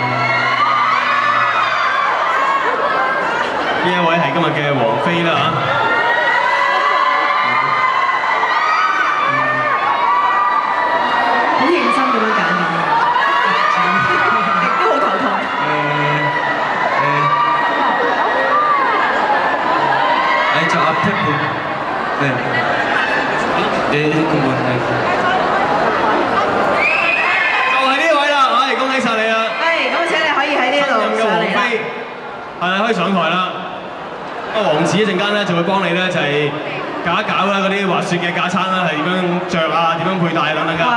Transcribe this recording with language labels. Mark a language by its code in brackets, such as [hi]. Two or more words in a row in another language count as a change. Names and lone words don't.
[yue] 呢一位係今日嘅王菲啦嚇。好認真咁樣揀嘅，亦都好頭痛。 [ko] 저 앞에 분. 네. 네, 그분. 네. [yue] 就係呢位啦，唉，恭喜晒你啊！係，咁請你可以喺呢度上嚟啦。係啦，可以上台啦。王子一陣間咧就會幫你咧就係搞一搞啦嗰啲滑雪嘅架撐啦，係點樣着啊，點樣佩戴等等㗎。